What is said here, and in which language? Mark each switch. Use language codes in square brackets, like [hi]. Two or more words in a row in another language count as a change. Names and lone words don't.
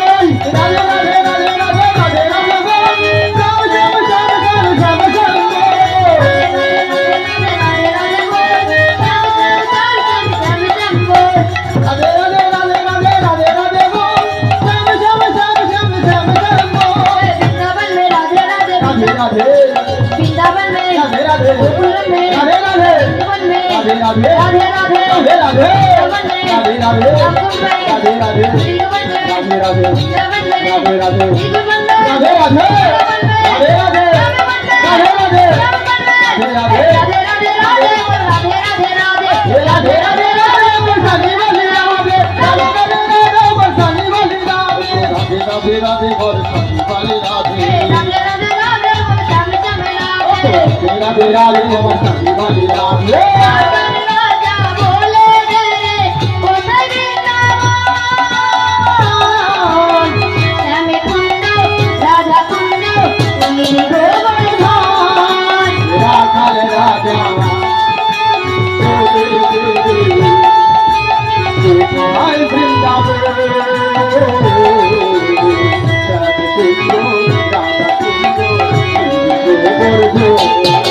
[bn] রাধে রাধে রাধে রাধে রাধে রাধে বল শ্যাম শ্যাম শ্যাম শ্যাম শ্যাম শ্যাম বল রাধে রাধে রাধে রাধে রাধে রাধে বল শ্যাম শ্যাম শ্যাম শ্যাম শ্যাম শ্যাম বল [hi] वृंदावन में राधे राधे রাধে রাধে वृंदावन में রাধে রাধে गोकुल में রাধে রাধे वृंदावन में রাধে রাধে राधे राधे রাধে রাধে वृंदावन में রাধে রাধे गोकुल में রাধে রাধে वृंदावन में রাধে রাধে वृंदावन में রাধে রাধে वृंदावन में রাধে রাধে রাধে রাধে রাধে রাধে राधे राधे राधे बरसानी वाली राधे राधे राधे राधे बरसानी वाली राधे राधे राधे राधे बरसानी वाली राधे राधे राधे बरसानी वाली राधे राखाल राजा गोपाल वृंदावन राधे कुंडो राधा कुंडो गोवर्धन